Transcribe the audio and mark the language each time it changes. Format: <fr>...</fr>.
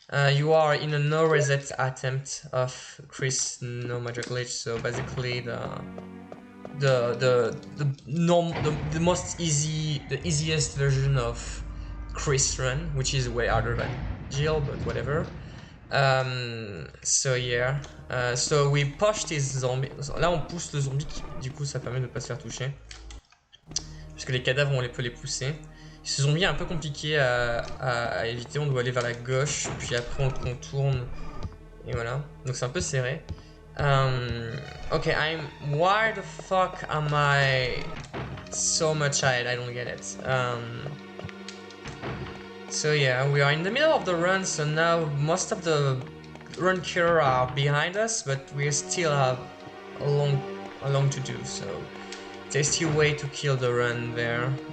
<en>You are in a no reset attempt of Chris no magic glitch, so basically the most easiest version of Chris run, which is way harder than Jill, but whatever. So yeah, so we pushed his zombie.</en> <fr>Là on pousse le zombie, du coup ça permet de ne pas se faire toucher, puisque les cadavres on peut les pousser. Ce zombie est un peu compliqué à éviter, on doit aller vers la gauche, puis après on le contourne, et voilà. Donc c'est un peu serré.</fr> <en>Ok, why the fuck am I so much ahead? I don't get it. So yeah, we are in the middle of the run, so now most of the run killer are behind us, but we still have a long to do, so there's still way to kill the run there.</en>